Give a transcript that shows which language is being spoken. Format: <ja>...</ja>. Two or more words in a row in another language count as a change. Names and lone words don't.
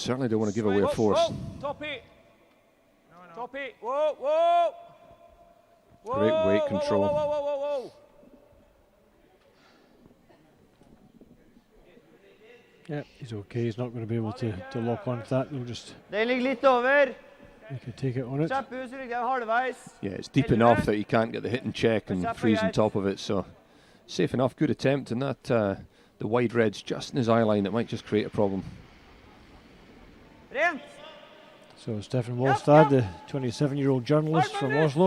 <en>certainly don't want to give away a force. Top 8. Top 8. Whoa, whoa. Great weight control. Whoa. Yeah, he's okay. He's not going to be able to lock onto that. He'll just</en> <no>Det ligger litt over.</no> <en>he can take it on it.</en> <no>Kjapp ut, så ligger det halvveis.</no> <en>Yeah, it's deep enough that you can't get the hit and check and freeze on top of it. So safe enough. Good attempt. And that the wide red's just in his eye line. It might just create a problem.</en> <no>Rent.</no> <en>So Stefan Walstad, the 27-year-old journalist from Oslo.</en>